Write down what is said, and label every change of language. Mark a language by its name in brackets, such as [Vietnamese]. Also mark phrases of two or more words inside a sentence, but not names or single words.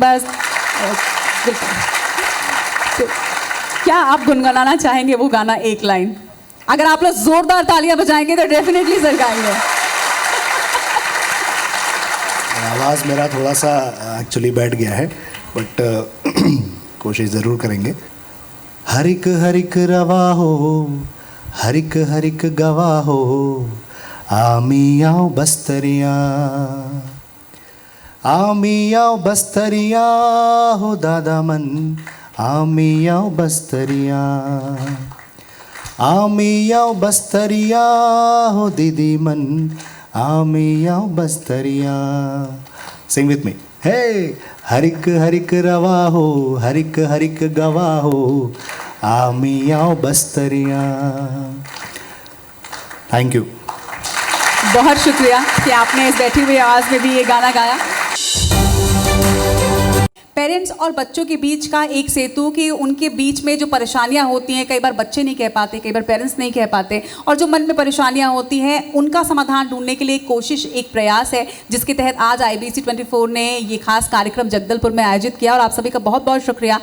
[Hindi] बस तो क्या आप गुनगुनाना चाहेंगे वो गाना, एक लाइन? अगर आप लोग जोरदार तालियां बजाएंगे तो [English] definitely sir [Hindi] गाएंगे। आवाज़ मेरा थोड़ा सा एक्चुअली बैठ गया है, बट कोशिश ज़रूर करेंगे। [Halbi] हरिक हरिक रवा हो, हरिक हरिक गवा हो, आमी आओ बस्तरिया, आमी आओ बस्तरिया हो दादा मन, आमी आओ बस्तरिया, आमी आओ बस्तरिया हो दीदी मन, आमी आओ बस्तरिया। [English] sing with me. [Halbi] हे हरिक हरिक रवा हो, हरिक हरिक गवा हो, आमी आओ बस्तरिया। [English] thank you. [Hindi] बहुत शुक्रिया कि आपने इस बैठी हुई आवाज़ में भी ये गाना गाया। पेरेंट्स और बच्चों के बीच का एक सेतु, कि उनके बीच में जो परेशानियां होती हैं, कई बार बच्चे नहीं कह पाते, कई बार पेरेंट्स नहीं कह पाते, और जो मन में परेशानियां होती हैं उनका समाधान ढूंढने के लिए एक कोशिश, एक प्रयास है, जिसके तहत आज IBC 24 ने ये खास कार्यक्रम जगदलपुर में आयोजित किया और आप सभी का बहुत बहुत शुक्रिया।